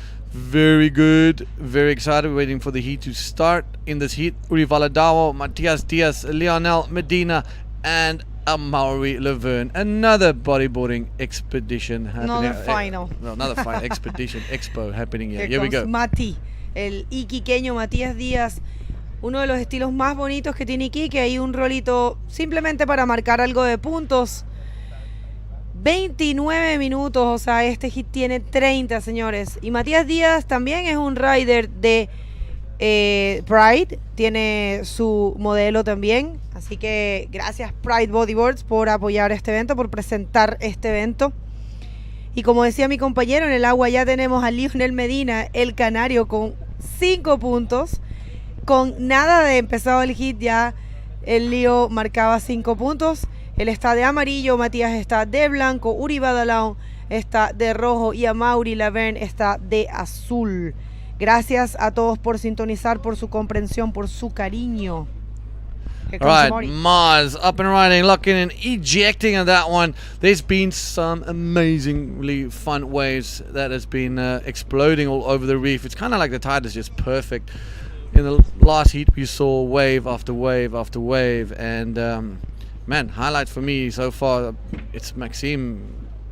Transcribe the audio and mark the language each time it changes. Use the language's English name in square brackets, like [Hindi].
[English] Very good. Very excited. Waiting for the heat to start. In this heat, Uri Valadao, Matias Diaz, Lionel Medina, and Amaury Laverne. Another bodyboarding expedition happening. Another final. Another final expedition expo happening here. Here we comes go. [Spanish] Mati, el iquiqueño Matías Díaz. Uno de los estilos más bonitos que tiene Iquique. Hay un rolito simplemente para marcar algo de puntos. 29 minutos, o sea, este hit tiene 30, señores. Y Matías Díaz también es un rider de Pride, tiene su modelo también. Así que gracias Pride Bodyboards por apoyar este evento, por presentar este evento. Y como decía mi compañero, en el agua ya tenemos a Lionel Medina, el canario, con 5 puntos. Con nada de empezado el hit, ya el Lío marcaba 5 puntos. Él está de amarillo, Matías está de blanco, Uri Badalao está de rojo y Amaury Laverne está de azul. Gracias a todos por sintonizar, por su comprensión, por su cariño. [English] Here comes All right, Amaury. Mars up and running, locking and ejecting on that one. There's been some amazingly fun waves that has been exploding all over the reef. It's kind of like the tide is just perfect. In the last heat, we saw wave after wave after wave, and man, highlight for me so far, it's Maxime.